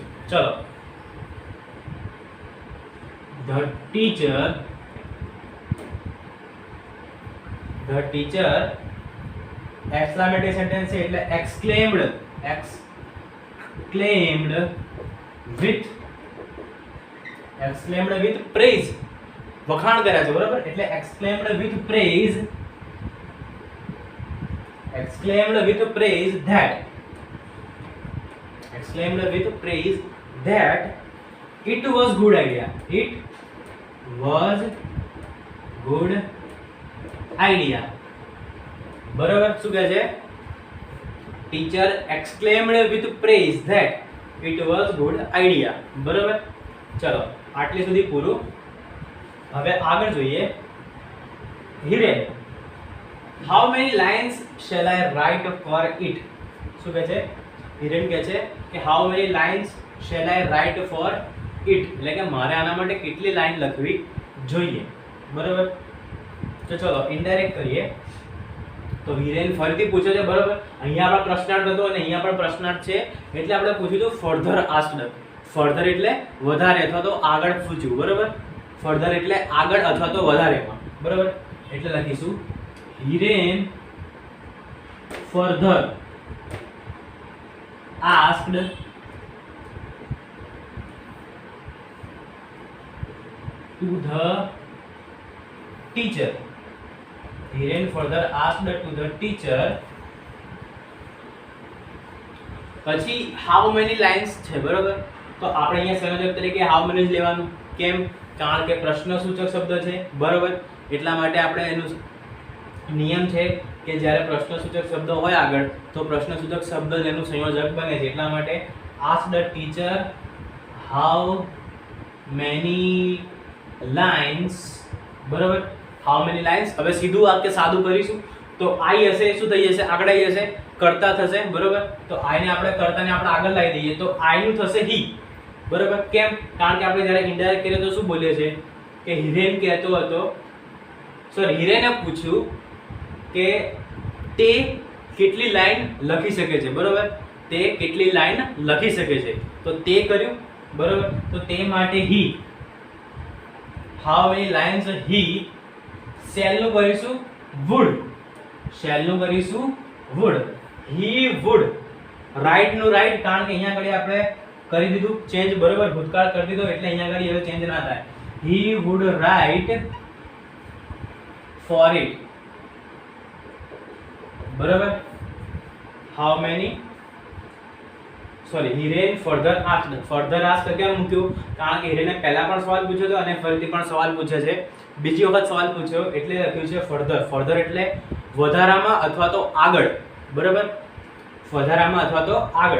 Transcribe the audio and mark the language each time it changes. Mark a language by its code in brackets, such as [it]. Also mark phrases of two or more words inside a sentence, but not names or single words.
[gu] ચલો, [en] the teacher exclamatory sentence [gu] છે એટલે [en] exclaimed with praise, [gu] વખાણ કર્યા છે, બરાબર. [en] એટલે exclaimed with praise that it was good idea. It was good idea, [gu] બરાબર. શું કહે છે? [en] teacher exclaimed with praise that it was good idea, [gu] બરાબર. ચલો, આટલી સુધી પૂરું. હવે આગળ જોઈએ. હિરેન, [en] how many lines shall I write for it? [gu] શું કહે છે? હિરેન કહે છે કે [en] how many lines shall I write for it? [gu] એટલે કે મારે આના માટે કેટલી લાઈન લખવી જોઈએ, બરાબર. તો ચલો ઇનડાયરેક્ટ કરીએ. તો હિરેન ફરીથી પૂછે છે, બરાબર. અહીંયા આપણે પ્રશ્નાર્થ હતો અને અહીંયા પણ પ્રશ્નાર્થ છે, એટલે આપણે પૂછ્યું તો [en] further asked. [gu] ફર્ધર એટલે વધારે અથવા તો આગળ પૂછ્યું, બરાબર. ફર્ધર એટલે આગળ અથવા તો વધારેમાં, બરાબર. એટલે લખીશું [en] હિરેન further asked to the teacher. Hiren further asked to the teacher. [gu] પછી [en] how many lines [gu] છે, બરોબર. તો આપણે અહીંયા સંયોજક તરીકે [en] how many [gu] જ લેવાનું. કેમ? કારણ કે પ્રશ્ન સૂચક શબ્દ છે, બરોબર. એટલા માટે આપણે એનું નિયમ છે કે જ્યારે પ્રશ્ન સૂચક શબ્દ હોય આગળ તો પ્રશ્ન સૂચક શબ્દ જ એનું સંયોજક બને છે. એટલા માટે [en] ask the teacher how many lines, બરાબર. how many lines. [gu] હવે સીધું વાક્ય સાદું કરીશું તો આઈ હશે, શું થઈ જશે? આગળ આવી જશે, કરતા થશે, બરાબર. તો આઈ ને આપણે કરતાને આપણે આગળ લાવી દઈએ તો આઈ નું થશે હી, બરાબર. કેમ? કારણ કે આપણે જ્યારે ઇનડાયરેક્ટ કરીએ તો શું બોલીએ છે કે હિરેન કહેતો હતો, સોરી હિરેને પૂછ્યું કે તે કેટલી લાઈન લખી શકે છે, બરાબર. તે કેટલી લાઈન લખી શકે છે. તો તે કર્યું, બરોબર. તો તે માટે [en] he, how many lines he, shall [gu] નું કરીશું [en] would, shall [gu] નું કરીશું [en] would, he would, write [gu] નું write, કારણ કે અહીંયા આગળ આપણે કરી દીધું ચેન્જ, બરોબર, ભૂતકાળ કરી દીધો એટલે અહીંયા આગળ હવે ચેન્જ ના થાય. [en] he would write for it, બરોબર. how many, [gu] સોરી, હિરેન [en] further asked, further ask [gu] કેમ મૂક્યું? કારણ કે હિરેને પહેલા પણ સવાલ પૂછ્યો હતો અને ફરીથી પણ સવાલ પૂછે છે, બીજી વખત સવાલ પૂછ્યો એટલે લખ્યું છે ફર્ધર. ફર્ધર એટલે વધારામાં અથવા તો આગળ, બરાબર, વધારામાં અથવા તો આગળ.